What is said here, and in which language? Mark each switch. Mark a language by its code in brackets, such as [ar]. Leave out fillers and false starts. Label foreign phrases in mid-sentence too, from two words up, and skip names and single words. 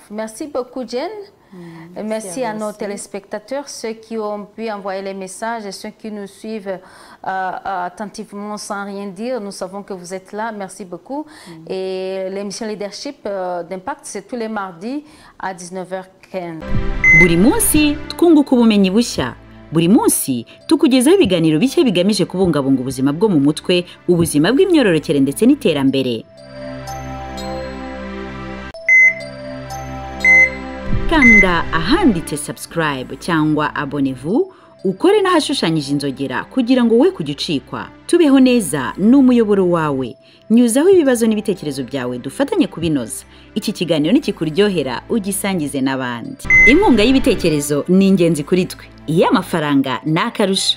[fr] Merci beaucoup, Jen. Merci à nos téléspectateurs, ceux qui ont pu envoyer les messages et ceux qui nous suivent attentivement sans rien dire. Nous savons que vous êtes là. Merci beaucoup. Et l'émission Leadership d'Impact, c'est tous les mardis à 19h15. [rw] Buri munsi twunguka ubumenyi bushya. Buri munsi tukugezaho ibiganiro bishya bigamije kubungabunga ubuzima bwo mu mutwe, ubuzima bw'imyororokere ndetse n'iterambere. Kanda ahanditse subscribe cyangwa abonnez-vous, ukore n'ahashushanyije inzogera kugira ngo we kugicikwa. Tubeho neza n'umuyoboro wawe. Nyuzaho ibibazo n'ibitekerezo byawe dufatanye kubinoza. Iki kiganiro nikikuryohera ugisangize n'abandi. Inkunga y'ibitekerezo ni ingenzi kuri twe. Iyo amafaranga n'akarusho.